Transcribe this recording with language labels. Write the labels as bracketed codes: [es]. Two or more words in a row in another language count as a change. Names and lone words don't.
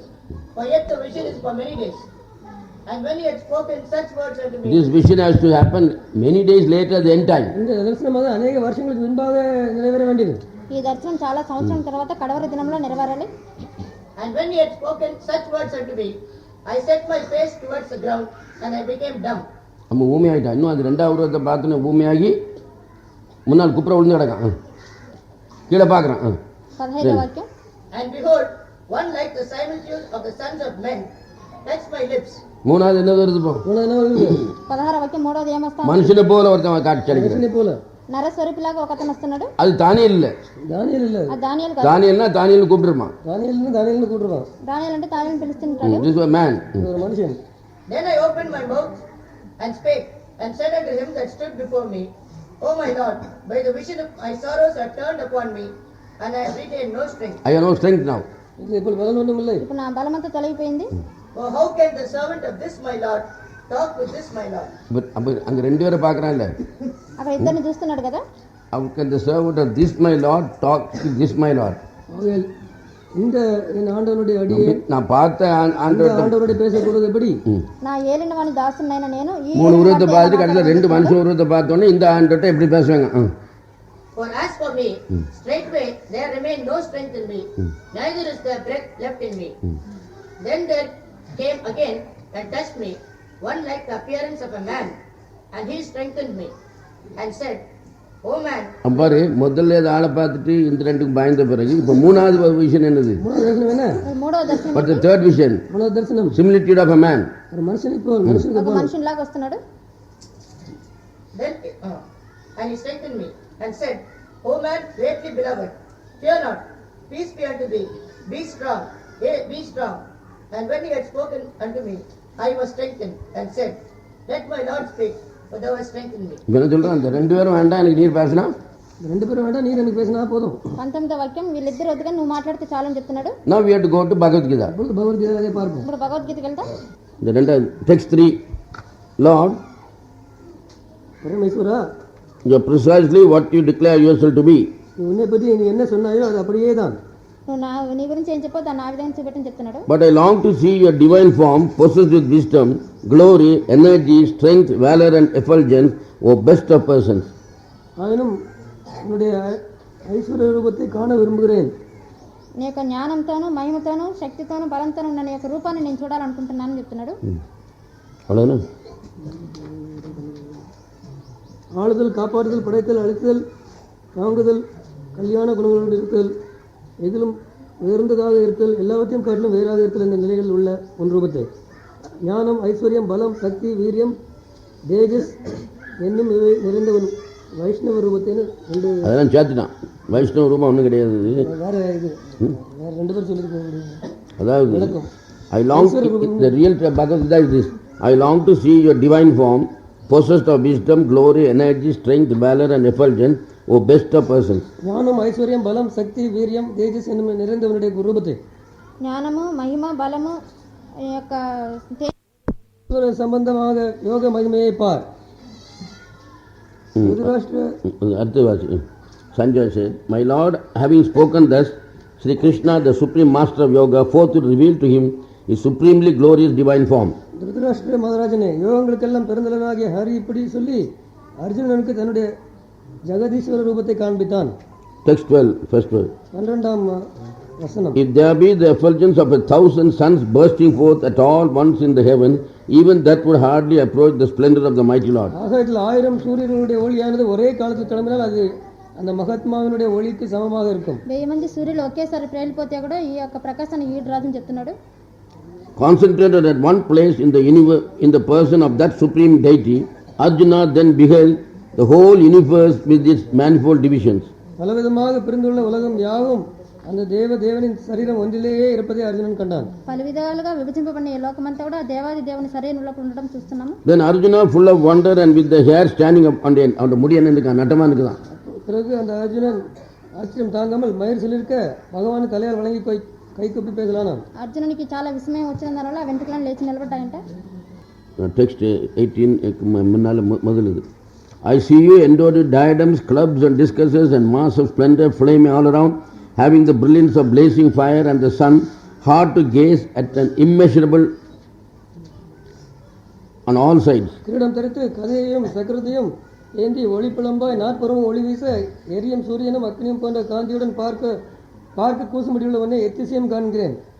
[en] For yet the vision is for many days. And when he had spoken such words unto me, This vision has to happen many days later, the end time. [ta] இந்த தரிசனமாக அநேக வருஷங்களுக்கு முன்பாக நிறைவேற வேண்டியது. [te] ఈ దర్శనం చాలా సంవత్సరాల తర్వాత కడవరి దినంలో నెరవేరాలి. [en] and when he had spoken such words unto me, I set my face towards the ground, and I became dumb. [ta] நம்ம ஊமையாயிட்டான். இன்னும் அது ரெண்டாவது உருவத்தை பார்த்தோன்னே ஊமையாகி முன்னால் குப்புற விழுந்து கிடக்கான். கீழே பார்க்குறான். [te] 15వ వాక్యం. [en] And behold, one like the similitude of the sons of men touched my lips. [ta] மூணாவது என்ன வருது போ? [te] 16వ వాక్యం మూడవది ఏమొస్తా? [ta] மனுஷனை போல ஒருத்தன் காட்சி அளிக்கிறான். போல [te] నరస్వరూపిలాగా ఒకతను వస్తున్నాడు. [ta] அது தானியேல் இல்ல. தானியேல் இல்ல. [te] ఆ దానియేలు కాదు. [ta] தானியேல்னா தானியேல் கூப்பிடுறான். தானியேல்னு கூப்பிடுறான். [te] దానియేలు అంటే దానియేలుని పిలుస్తుంటాడు. [en] This is a man. [ta] ஒரு மனுஷன். [en] Then I opened my mouth and spake and said unto him that stood before me, O my Lord, by the vision of my sorrows are turned upon me, and I have retained no strength. I have no strength now. [ta] இப்போ பலன் ஒன்றும் இல்லை. [te] ఇప్పుడు నా బలమంతా తొలగిపోయింది. [en] For how can the servant of this my Lord talk with this my Lord? [ta] அப்போ அங்கே ரெண்டு பேரை பார்க்குறான்ல. [te] అక్కడ ఇద్దరిని చూస్తున్నాడు కదా. [en] How can the servant of this my Lord talk with this my Lord? [ta] இந்த என் ஆண்டவனுடைய அடியே நான் பார்த்த இந்த ஆண்டவர்கிட்ட ஆண்டவனுடைய பேசக்கூடாது எப்படி? [te] నా ఏలిన వాని దాసునైన నేను ఈ [ta] 3 உருவத்தை பார்த்துட்டு கடைசியில் 2 மனுஷன் உருவத்தை பார்த்தோன்னே இந்த ஆண்டவர்கிட்ட எப்படி பேசுவாங்க? [en] For as for me, straightway there remained no strength in me, neither is there breath left in me. Then there came again and touched me, one like the appearance of a man, and he strengthened me, and said, O man, [ta] அப்பாரு முதல்ல இந்த ஆளை பார்த்துட்டு இந்த ரெண்டுக்கும் பயந்த பிறகு இப்போ 3வது விஷயம் என்னது? மூணாவது தரிசனம் என்ன? [te] మూడవ దర్శనం [en] But the third vision, [ta] மூணாவது தரிசனம் [en] similitude of a man. [ta] ஒரு மனுஷனுக்கு போல் மனுஷனுக்கு [te] ఒక [ta] போல் [te] మనిషిలాగా వస్తున్నాడు. [en] then, and he strengthened me, and said, O man, greatly beloved, fear not, peace be unto thee, be strong, yea, be strong. And when he had spoken unto me, I was strengthened, and said, Let my Lord speak, for thou hast strengthened me. [ta] இப்போ என்ன சொல்கிறேன்? அந்த 2 பேரும் வேண்டாம், எனக்கு நீர் பேசினா. இந்த 2 பேரும் வேண்டாம், நீர் எனக்கு பேசினா போதும். [te] 19వ వాక్యం, వీళ్ళిద్దరు వద్దుగా నువ్వు మాట్లాడితే చాలని చెప్తున్నాడు. [en] Now we have to go to Bhagavad Gita. [ta] அப்பொழுது பகவத்கீதையை பார்ப்போம். [te] ఇప్పుడు భగవద్గీతకి వెళ్తాం. [en] இந்த 2 text 3, Lord, [ta] பரமேஸ்வரா, [en] you are precisely what you declare yourself to be. [ta] நீ உன்னை பற்றி நீ என்ன சொன்னாயோ அது அப்படியே தான். [te] నువ్వు నీ గురించి ఏం చెప్పో దాన్ని ఆ విధంగా చూపెట్టని చెప్తున్నాడు. [en] But I long to see your divine form possessed with wisdom, glory, energy, strength, valor and effulgence, O best of persons. [ta] ஆயினும் உன்னுடைய ஐஸ்வர்ய ரூபத்தை காண விரும்புகிறேன். [te] నీ యొక్క జ్ఞానంతోనూ మహిమతోనూ శక్తితోనూ బలంతోనూ ఉన్న నీ యొక్క రూపాన్ని నేను చూడాలనుకుంటున్నానని చెప్తున్నాడు. [ta] அவ்வளோதானே? ஆளுதல், காப்பாற்றுதல், படைத்தல், அழித்தல், தாங்குதல், கல்யாண குணங்களோடு இருத்தல், எதிலும் உயர்ந்ததாக இருத்தல், எல்லாவற்றையும் காட்டிலும் வேறாக இருத்தல் என்ற நிலைகளில் உள்ள ஒன் ரூபத்தை, ஞானம், ஐஸ்வர்யம், பலம், சக்தி, வீரியம், தேஜஸ் என்னும் இவை நிறைந்த ஒரு வைஷ்ணவ ரூபத்தைன்னு 2 அதெல்லாம் சேர்த்துட்டான். வைஷ்ணவ ரூபம் ஒன்றும் கிடையாது. வேற இது வேற 2 பேர் சொல்லியிருக்க [en] அதாவது I long the real Bhagavad Gita is this. I long to see your divine form possessed of wisdom, glory, energy, strength, valor and effulgence, O best of persons. [ta] ஞானம், ஐஸ்வர்யம், பலம், சக்தி, வீரியம், தேஜஸ் என்னும் நிறைந்தவனுடைய ரூபத்தை, [te] జ్ఞానము మహిమ బలము ఈ యొక్క [ta] சம்பந்தமாக யோக மகிமையை பார். அடுத்த வாசி. [en] Sanjay said, My Lord, having spoken thus, Sri Krishna, the supreme master of yoga, forthwith revealed to him his supremely glorious divine form. [ta] திருதராஷ்டிர மகாராஜனே, யோகங்களுக்கெல்லாம் பெருந்தலனாகிய ஹரி இப்படி சொல்லி அர்ஜுனனுக்கு தன்னுடைய ஜெகதீஸ்வர ரூபத்தை காண்பித்தான். [en] Text 12, first verse. [ta] 12ஆம் வசனம். [en] If there be the effulgence of 1,000 suns bursting forth at all once in the heaven, even that would hardly approach the splendor of the mighty Lord. [ta] ஆகாயத்தில் 1000 சூரியர்களுடைய ஒளியானது ஒரே காலத்தில் கிளம்பினால் அது அந்த மகாத்மாவினுடைய ஒளிக்கு சமமாக இருக்கும். [te] 1000 మంది సూర్యులు ఒకేసారి ప్రేలిపోతే కూడా ఈ యొక్క ప్రకాశాన్ని ఈడు రాదని చెప్తున్నాడు. [en] Concentrated at one place in the universe, in the person of that supreme deity, Arjuna then beheld the whole universe with its manifold divisions. [ta] பலவிதமாக பிரிந்துள்ள உலகம் யாவும் அந்த தேவனின் சரீரம் ஒன்றிலேயே இருப்பதை அர்ஜுனன் கண்டான். [te] పలు విధాలుగా విభజింపబడిన ఈ లోకమంతా కూడా దేవాది దేవుని శరీరంలో ఉండడం చూస్తున్నాము. [en] Then Arjuna, full of wonder and with the hair standing up on the [ta] முடி என்ன இருக்கான், நட்டமா இருக்குதான். பிறகு அந்த அர்ஜுனன் ஆச்சரியம் தாங்காமல் மயிர் சொல்லிருக்க பகவான் தலையால் வணங்கி கை கூப்பி பேசலானான். [te] అర్జునునికి చాలా విస్మయం వచ్చిన దానివల్ల వెంట్రుకలను లేచి నిలబడ్డాయంట. [ta] Text 18 முன்னால முதல் இது. [en] I see you endowed with diadems, clubs and discuses and mass of splendor flaming all around, having the brilliance of blazing fire and the sun, hard to gaze at an immeasurable on all sides. [ta] கிரீடம் தரித்து கதையையும் சக்கரத்தையும் ஏந்தி ஒளிப்பிளம்பாய் நாற்புறமும் ஒளி வீச எரியும் சூரியனும் அக்னியும் போன்ற காந்தியுடன் பார்க்க கூசும்படியுள்ளவனை எத்திசையும் காண்கிறேன்.